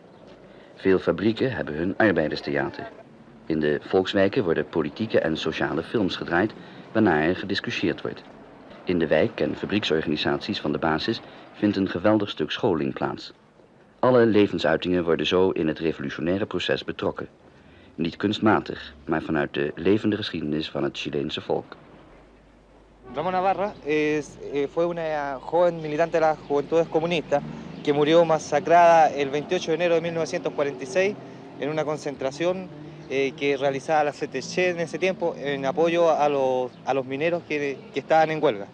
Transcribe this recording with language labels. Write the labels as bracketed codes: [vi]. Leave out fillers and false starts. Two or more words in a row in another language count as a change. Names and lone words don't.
[nl] Veel fabrieken hebben hun arbeiderstheater. In de volkswijken worden politieke en sociale films gedraaid, waarna er gediscussieerd wordt. In de wijk- en fabrieksorganisaties van de basis vindt een geweldig stuk scholing plaats. Alle levensuitingen worden zo in het revolutionaire proces betrokken. Niet kunstmatig, maar vanuit de levende geschiedenis van het Chileense volk. [es] Ramona Parra fue una joven militante de las Juventudes Comunistas que murió masacrada el 28 de enero de 1946 en una concentración que realizaba la CTC en ese tiempo en apoyo a los mineros que estaban en huelga.